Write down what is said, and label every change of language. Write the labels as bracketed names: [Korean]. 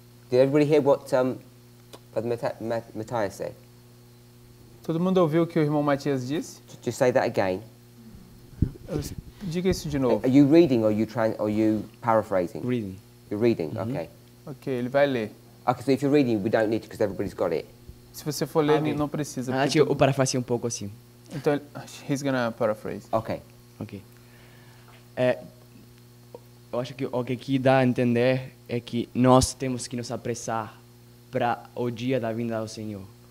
[English] Did everybody hear what Brother Matthias said? [Portuguese] Todo mundo ouviu o que o irmão Matias disse? [English] Just say that again. [Portuguese] Diga isso de novo. [English] Are you reading or are you paraphrasing? Reading. You're reading, okay. [Portuguese] Ok, ele vai ler. [English] Okay, so if you're reading, we don't need to because everybody's got it. [Portuguese] Se você for ler, [English] Ok. [Portuguese] não precisa. Acho que eu parafraseei um pouco assim. Então, [English] he's gonna paraphrase. Okay. Ok. [Portuguese] Eu acho que o que dá a entender é que nós temos que nos apressar para o dia da vinda do Senhor.